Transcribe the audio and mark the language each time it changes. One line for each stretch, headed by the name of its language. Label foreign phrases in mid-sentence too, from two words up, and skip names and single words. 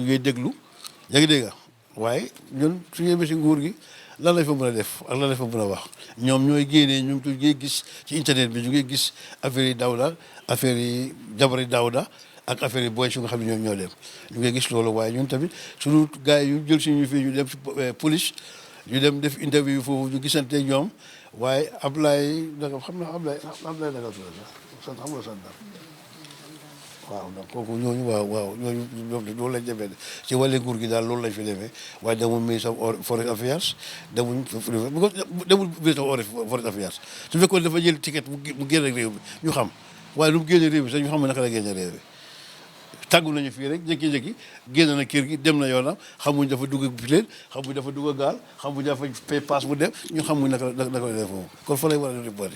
Wolof: ngi déglu yaa ngi dégg waaye ñun su ñu yemee si nguur gi lan lañ fa mën a def ak lan lañ fa mën a wax ñoom ñooy génnee ñu ngi gis ci internet bi ñu ngi gis affaire yi Dawda affaire yi jabari Dawda ak affaire yi booy su nga xam ne ñoom ñoo dem ñu ngi gis loolu waaye ñun tamit suñu gars yi yu jël si ñu fii ñu dem police ñu dem def interview foofu ñu gisante ñoom waaye Ablaye naka xam naa Ablaye naka sant xam nga sant waaw donc kooku ñooñu waaw ñooñu loolu lañ demee ci wàllu nguur gi daal loolu lañ fi demee waaye demul ministre
English: of foreign affairs
Wolof: demul ministre
English: of foreign affairs
Wolof: su fekkoon dafa jël ticket mu génn réew mi ñu xam waaye lu mu génne réew mi sax ñu xam naka la génne réew mi tàggu nañu fii rek jékki-jékki génn na kër gi dem na yoonam xamuñ dafa dugg pileen xamuñ dafa dugg gaal xamuñ dafa pay pass mu dem ñu xamuñ naka la def foofu kon fa lay war a reporté.